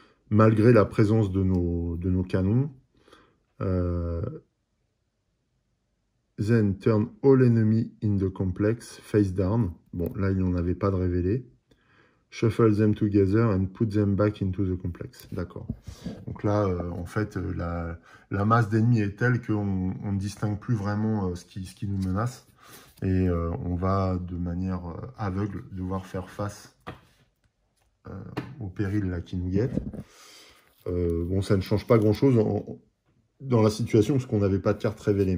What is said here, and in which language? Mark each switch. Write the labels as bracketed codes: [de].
[fr] Malgré la présence de nos canons. [en] Then turn all enemy in the complex face down. [fr] Bon, là, il n'y en avait pas de révélé. [en] Shuffle them together and put them back into the complex. [fr] D'accord. Donc là, en fait, la masse d'ennemis est telle qu'on ne distingue plus vraiment ce qui nous menace. Et on va, de manière aveugle, devoir faire face au péril là, qui nous guette. Bon, ça ne change pas grand-chose dans la situation, parce qu'on n'avait pas de cartes révélées.